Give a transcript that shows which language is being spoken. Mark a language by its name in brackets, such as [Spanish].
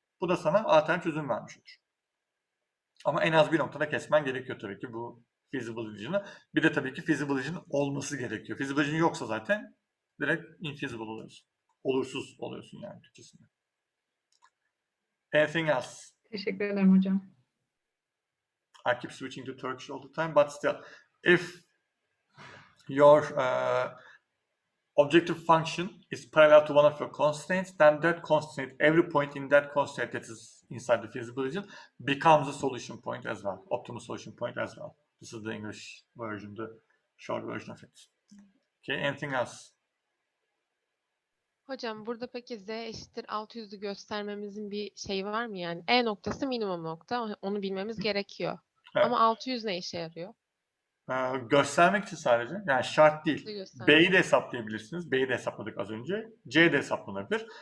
[Turkish] Bu da sana alternatif çözüm vermiş olur. Ama en az bir noktada kesmen gerekiyor tabii ki bu feasible region'ı. Bir de tabii ki feasible region olması gerekiyor. Feasible region yoksa zaten direkt infeasible oluyorsun. Olursuz oluyorsun yani Türkçesinde. [English] Anything else? [Turkish] Teşekkür ederim hocam. [English] I keep switching to Turkish all the time, but still, if your objective function is parallel to one of your constraints, then that constraint, every point in that constraint that is inside the feasible region becomes a solution point as well, optimal solution point as well. This is the English version, the short version of it. Okay, anything else? [Turkish] Hocam burada peki z eşittir 600'ü göstermemizin bir şeyi var mı yani? E noktası minimum nokta. Onu bilmemiz gerekiyor. Evet. Ama 600 ne işe yarıyor? Göstermek için sadece, yani şart değil. Göstermek. B'yi de hesaplayabilirsiniz. B'yi de hesapladık az önce. C de hesaplanabilir.